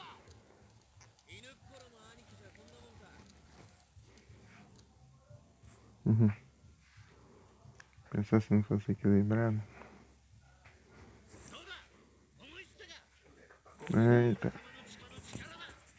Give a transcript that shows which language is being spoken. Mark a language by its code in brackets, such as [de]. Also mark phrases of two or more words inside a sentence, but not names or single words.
[ja] 犬っころの兄貴じゃこんなもんか。 uhum. [pt] Pensar se não fosse equilibrado. [ja] どうだ思いつったか。 [pt] Eita. [ja] 様の血の力だ。